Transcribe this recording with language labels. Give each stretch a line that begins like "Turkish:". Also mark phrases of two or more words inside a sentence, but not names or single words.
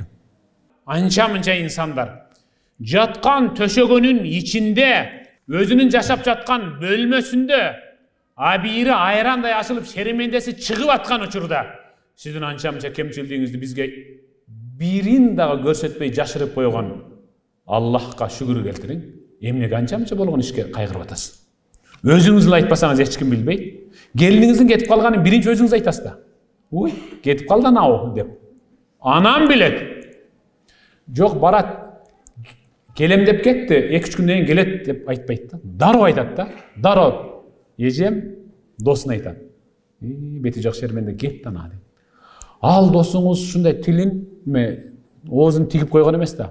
Kyrgyz: Анча-мынча инсандар жаткан төшөгөнүн ичинде, өзүнүн жашап жаткан бөлмөсүндө абийири айрандай ашылып шеремендеси чыгып аткан учурда сиздин анча-мынча кемчилдигиңизди бизге бирин дагы көрсөтпөй жашырып койгон Аллахка шүгүр келтириң. Эмнеге анча-мынча болгон ишке кайгырып атасыз? Өзүңүз эле айтпасаңыз эч ким билбейт. Келиниңиздин кетип калганын биринчи өзүңүз айтасыз да. Уй, кетип калды анау деп. Анам билет. Жок, барат. Келем деп кетти, 2-3 күндөн кийин келет деп айтпайт да. Дароо айтат да. Дароо. Эжем досуна айтат. Бети жок шерменде кетти ана деп. Ал досуңуз ушундай тилин оозун тигип койгон эмес да.